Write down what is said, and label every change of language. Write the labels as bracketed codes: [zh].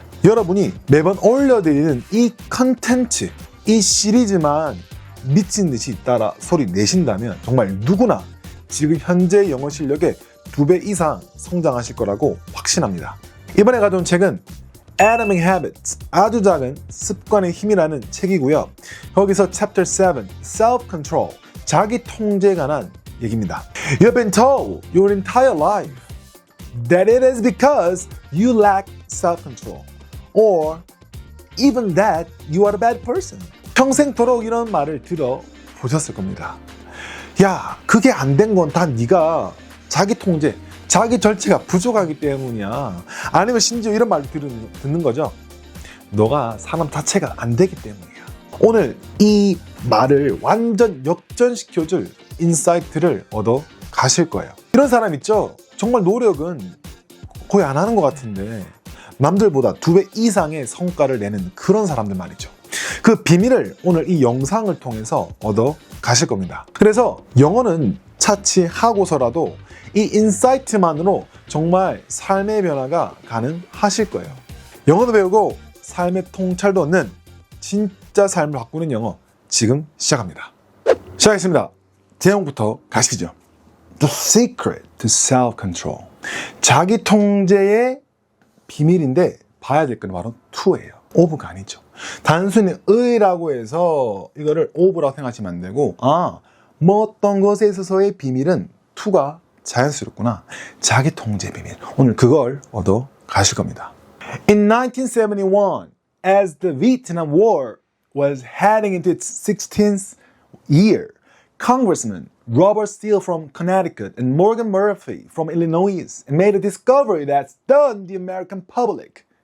[ko] 여러분이 매번 올려드리는 이 컨텐츠, 이 시리즈만 미친 듯이 따라 소리 내신다면 정말 누구나 지금 현재 영어 실력의 2배 이상 성장하실 거라고 확신합니다. 이번에 가져온 책은 Atomic Habits, 아주 작은 습관의 힘이라는 책이고요. 거기서 Chapter 7, Self-Control, 자기 통제에 관한 얘기입니다. [en] You've been told your entire life that it is because you lack self-control. Or even that you are a bad person. [ko] 평생토록 이런 말을 들어보셨을 겁니다. 야, 그게 안 된 건 다 네가 자기 통제, 자기 절제가 부족하기 때문이야. 아니면 심지어 이런 말을 듣는 거죠. 너가 사람 자체가 안 되기 때문이야. 오늘 이 말을 완전 역전시켜줄 인사이트를 얻어 가실 거예요. 이런 사람 있죠? 정말 노력은 거의 안 하는 것 같은데 남들보다 2배 이상의 성과를 내는 그런 사람들 말이죠. 그 비밀을 오늘 이 영상을 통해서 얻어 가실 겁니다. 그래서 영어는 차치하고서라도 이 인사이트만으로 정말 삶의 변화가 가능하실 거예요. 영어도 배우고 삶의 통찰도 얻는 진짜 삶을 바꾸는 영어 지금 시작합니다. 시작하겠습니다. 제목부터 가시죠. [en] The secret to self-control. [ko] 자기 통제의 비밀인데 봐야 될 건 바로 to예요. of가 아니죠. 단순히 의라고 해서 이거를 of라고 생각하시면 안 되고 뭐 어떤 것에 있어서의 비밀은 to가 자연스럽구나. 자기 통제 비밀. 오늘 그걸 얻어 가실 겁니다. [en] In 1971, as the Vietnam War was heading into its 16th year, Congressman Robert Steele from Connecticut and Morgan Murphy from Illinois made a discovery that stunned the American public.